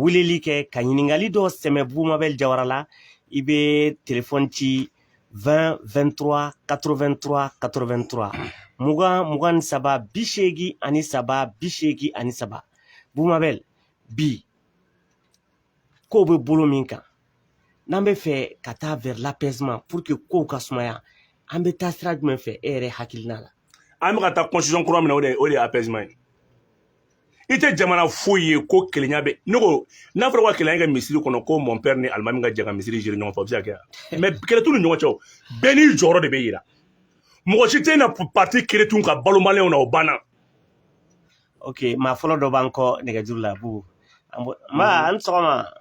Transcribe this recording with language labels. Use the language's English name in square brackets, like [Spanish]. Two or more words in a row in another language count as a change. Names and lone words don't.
[Bambara] weleli kɛ ka ɲininkali dɔ sɛmɛ Bubu Mabel Jawara la i bɛ téléphone ci 20 23 83 83 23 83 83 Bubu Mabel bi kow bɛ bolo min kan n'an bɛ fɛ ka taa [French] vers l'apaisement pour que [Bambara] kow ka sumaya an bɛ taa sira jumɛn fɛ e yɛrɛ hakilina la an bɛ ka taa constitution kura min na o de ye apaisement ye i tɛ jamana foyi ye ko kelenya bɛ ne ko n'a fɔra ko ka kelenya kɛ misiri kɔnɔ ko [French] mon père [Bambara] ni alimami ka jɛ ka misiri jiri ɲɔgɔn fɛ o bɛ se ka kɛ mais kɛlɛ t'u ni ɲɔgɔn cɛ bɛɛ n'i jɔyɔrɔ de bɛ yira mɔgɔ si tɛ na [French] parti créer [Bambara] tun ka balo maliyɛnw na o banna ok maa fɔlɔ dɔ b'an kɔ nɛgɛjuru la Bubu ma an sɔgɔma